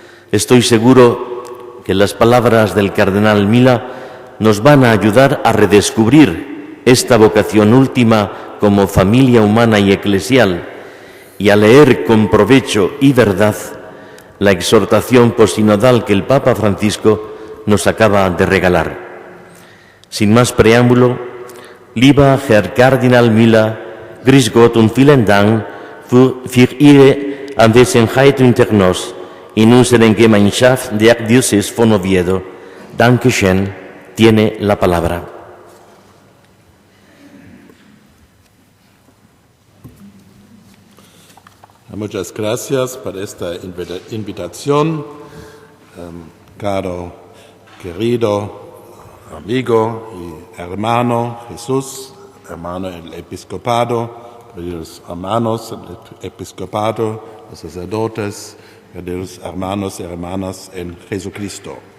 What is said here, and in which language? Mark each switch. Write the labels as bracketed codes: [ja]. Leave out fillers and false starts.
[es] Estoy seguro que las palabras del cardenal Mila nos van a ayudar a redescubrir esta vocación última como familia humana y eclesial y a leer con provecho y verdad la exhortación posinodal que el Papa Francisco nos acaba de regalar. Sin más preámbulo, [de] lieber Herr Kardinal Müller, grüß Gott und vielen Dank für Ihre Anwesenheit unter uns in unserer Gemeinschaft der Diócesis von Oviedo. Dankeschön, [es] tiene la palabra. Muchas gracias por esta invitación, caro, querido amigo y hermano Jesús, hermano el episcopado, queridos hermanos el episcopado, los sacerdotes, queridos hermanos y hermanas en Jesucristo.